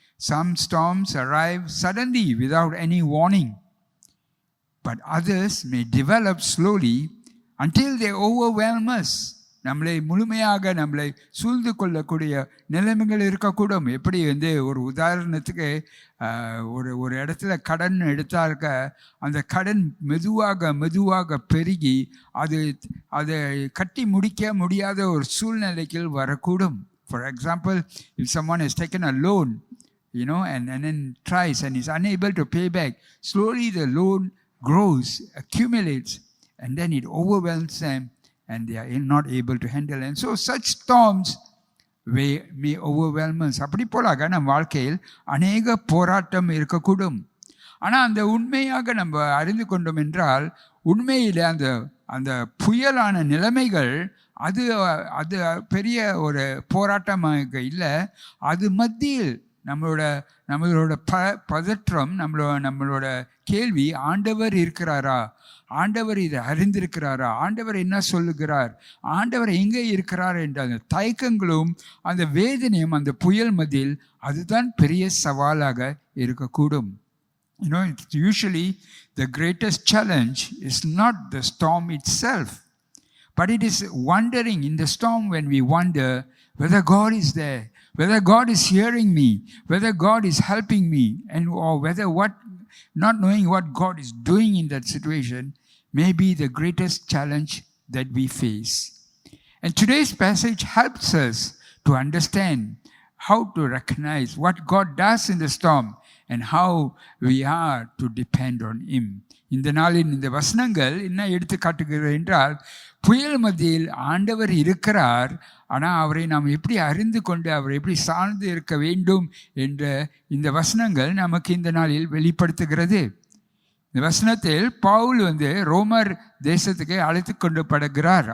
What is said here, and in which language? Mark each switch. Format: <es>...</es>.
<en>Some storms arrive suddenly without any warning, but others may develop slowly until they overwhelm us.</en> <ta>முழுமையாக நம்மளை சூழ்ந்து கொள்ளக்கூடிய நிலைமைகள் இருக்கக்கூடும். எப்படி ஒரு உதாரணத்துக்கு ஒரு இடத்துல கடன் எடுத்தாக்க அந்த கடன் மெதுவாக பெருகி அதை கட்டி முடிக்க முடியாத ஒரு சூழ்நிலைக்கு வரக்கூடும்.</ta> <en>For example, if someone has taken a loan, and then tries and is unable to pay back, slowly the loan grows, accumulates, and then it overwhelms them and they are not able to handle. And so such storms may overwhelm us.</en> <ta>அப்படி போலாக நம் வாழ்க்கையில் அநேக போராட்டம் இருக்கக்கூடும். ஆனால் அந்த உண்மையாக நம்ம அறிந்து கொண்டோம் என்றால், உண்மையில் அந்த புயலான நிலைமைகள் அது பெரிய ஒரு போராட்டமாக இல்லை. அது மத்தியில் நம்மளோட பதற்றம், நம்மளோட கேள்வி, ஆண்டவர் இருக்கிறாரா, ஆண்டவர் இதை அறிந்திருக்கிறாரா, ஆண்டவர் என்ன சொல்லுகிறார், ஆண்டவர் எங்கே இருக்கிறார் என்ற அந்த தயக்கங்களும் அந்த வேதனையும் அந்த புயல் மத்தியில் அதுதான் பெரிய சவாலாக இருக்கக்கூடும்.</ta> <en>Usually the greatest challenge is not the storm itself, but it is wondering in the storm when we wonder whether God is there, whether God is hearing me, whether God is helping me, or whether not knowing what God is doing in that situation may be the greatest challenge that we face. And today's passage helps us to understand how to recognize what God does in the storm and how we are to depend on Him.</en> <ta>இந்த நாளின் இந்த வசனங்கள் என்ன எடுத்து காட்டுகிறது என்றால், புயல் மத்தியில் ஆண்டவர் இருக்கிறார், ஆனால் அவரை நாம் எப்படி அறிந்து கொண்டு அவரை எப்படி சார்ந்து இருக்க வேண்டும் என்ற இந்த வசனங்கள் நமக்கு இந்த நாளில் வெளிப்படுத்துகிறது. இந்த வசனத்தில் பவுல் ரோமர் தேசத்துக்கு அழைத்து கொண்டு படுகிறார்.</ta>